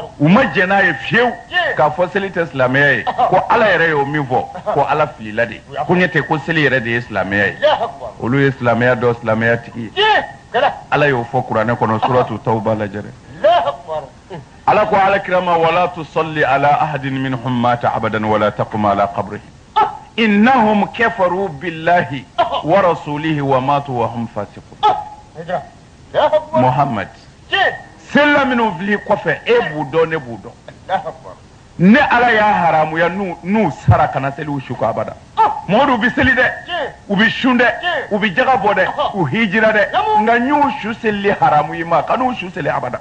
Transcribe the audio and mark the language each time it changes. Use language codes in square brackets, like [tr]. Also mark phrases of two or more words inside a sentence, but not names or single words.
[bm] u ma jɛn n'a ye fiyewu k'a fɔ seli tɛ silamɛya ye ko ala yɛrɛ y'o min fɔ ko ala filila de ko ɲɛ tɛ ko seli yɛrɛ de ye silamɛya ye [ar] الله أكبر [bm] olu ye silamɛya dɔ silamɛya tigi ye kɛnɛ ala y'o fɔ kuranɛ kɔnɔ suratu tawba lajɛ dɛ [ar] الله أكبر [bm] ala ko [ar] ألاكيرا ما ولا تصل على أحد منهم مات أبدا ولا تقم على قبره إنهم كفروا بالله ورسوله وماتوا وهم فاسقون هجرة الله أكبر [bm] muhammad sela minnu fili kɔfɛ e b'u dɔn ne b'u dɔn [ar] الله أكبر [bm] ne ala y'a haramuya n'u sara kana seliw su ko abada mɔgɔw bɛ seli dɛ u bɛ sun dɛ u bɛ jaga bɔ dɛ u hijira dɛ nka n y'u su seli haramu i ma ka n'u su seli abada